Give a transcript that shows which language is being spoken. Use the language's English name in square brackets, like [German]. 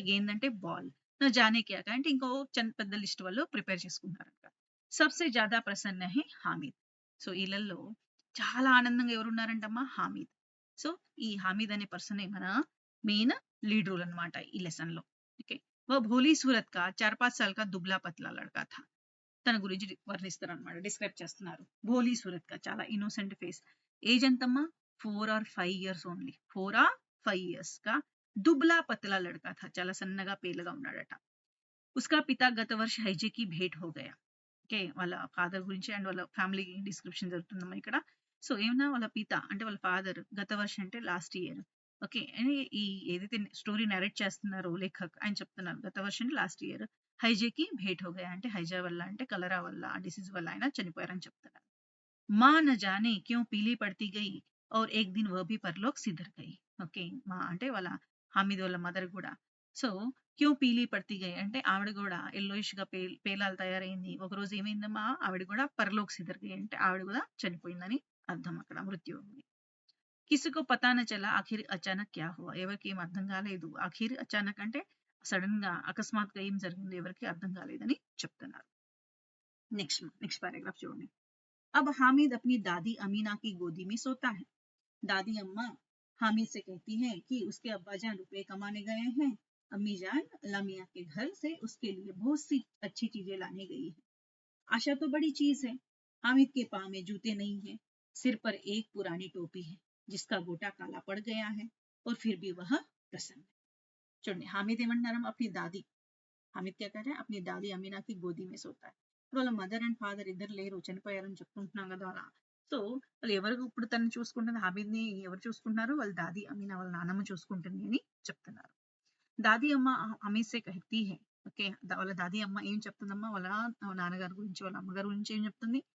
[Telugu] గేంద్ అంటే బాల్, నా జానే క్యా క్యా అంటే ఇంకో పెద్ద లిస్ట్ వాళ్ళు prepare చేసుకున్నారట. [Hindi] Sabse జ్యాదా Prasanna high Hameed. [Telugu] So, ఈళ్ళల్లో చాలా ఆనందంగా ఎవరున్నారంటమ్మా? హామీద్. సో, ఈ హామీద్ అనే పర్సనే మన మెయిన్ లీడ్ రోల్ అన్నమాట ఈ లెసన్‌లో. ఓకే. [Hindi] वो भोली सूरत का 4-5 साल का दुबला-पतला लड़का था. [Telugu] తన గురించి వర్ణిస్తారనమాట. డిస్క్రైబ్ చేస్తున్నారు. [Hindi] భోలీ సూరత్ కా [Telugu] చాలా ఇన్నోసెంట్ ఫేస్. ఏజ్ ఎంతమ్మా? 4 are 5 years only. [Hindi] 4 are 5 years కా దుబ్లా పతలా లड़का था. [Telugu] చాలా సన్నగా పేలగా ఉన్నాడట. [Hindi] ఉస్కా పితా గత వర్ష హైజేకి భేట్ హో గయా. [Telugu] ఓకే. వాళ్ళ ఫాదర్ గురించి అండ్ వాళ్ళ ఫ్యామిలీ డిస్క్రిప్షన్ జరుగుతుందమ్మా ఇక్కడ. సో, ఏమన్నా వాళ్ళ పిత అంటే వాళ్ళ ఫాదర్ గత వర్ష అంటే లాస్ట్ ఇయర్. ఓకే. ఈ ఏదైతే స్టోరీ నరేట్ చేస్తున్నారో లేఖక్ ఆయన చెప్తున్నారు. గత వర్ష అంటే లాస్ట్ ఇయర్. [Hindi] హైజేకి భేట్ హో గయా [Telugu] అంటే హైజా వల్ల అంటే కలరా వల్ల ఆ డిసీజ్ వల్ల ఆయన చనిపోయారని చెప్తున్నారు. [Hindi] माँ न जाने क्यों पीली पड़ती गई और एक दिन वह भी परलोक सिधर गई. [Telugu] ఓకే. మా అంటే వాళ్ళ హామీద్ వాళ్ళ మదర్ కూడా. సో, [Hindi] క్యూ పీలీ పడతీ గయి [Telugu] అంటే ఆవిడ కూడా యెల్లోయిష్‌గా పేలాలు తయారైంది. ఒకరోజు ఏమైందమ్మా ఆవిడ కూడా [Hindi] పరలోక్ సిధర్ గయి [Telugu] అంటే ఆవిడ కూడా చనిపోయిందని అర్థం అక్కడ మృత్యు ఉంది. [Hindi] కిసికో పతా న చలా ఆఖిర్ అచానక్ క్యా హువా. [Telugu] ఎవరికీ ఏం అర్థం కాలేదు. ఆఖిర్ అచానక్ అంటే సడెన్‌గా అకస్మాత్తుగా ఏం జరిగిందో ఎవరికీ అర్థం కాలేదని చెప్తున్నారు. నెక్స్ట్ పారాగ్రాఫ్ చూడండి. [Hindi] अब हामिद अपनी दादी अमीना की गोदी में सोता है. दादी अम्मा हामिद से कहती है कि उसके अब्बाजान रुपए कमाने गए हैं. अम्मी जान लामिया के घर से उसके लिए बहुत सी अच्छी चीजें लाने गई है. आशा तो बड़ी चीज है. हामिद के पाँव में जूते नहीं है. सिर पर एक पुरानी टोपी है जिसका गोटा काला पड़ गया है और फिर भी वह प्रसन्न है. [Telugu] చూడండి హామిద్ ఏమంటున్నారు [Hindi] अपनी दादी. హామిద్ क्या कह रहे हैं अपनी दादी अमीना की गोदी में सोता है. [Telugu] వాళ్ళ మదర్ అండ్ ఫాదర్ ఇద్దరు లేరు, చనిపోయారని చెప్పుకుంటున్నాం కదా అలా. సో, వాళ్ళు ఎవరు ఇప్పుడు తనని చూసుకుంటుంది హామిద్‌ని ఎవరు చూసుకుంటున్నారు? వాళ్ళ దాది అమీనా వాళ్ళ నానమ్మ చూసుకుంటుంది అని చెప్తున్నారు. [Hindi] దాది అమ్మ హమీద్ సే కహతీ హై. [Telugu] ఓకే. వాళ్ళ దాది అమ్మ ఏం చెప్తుందమ్మా వాళ్ళ నాన్నగారి గురించి, వాళ్ళ అమ్మగారి గురించి ఏం చెప్తుంది?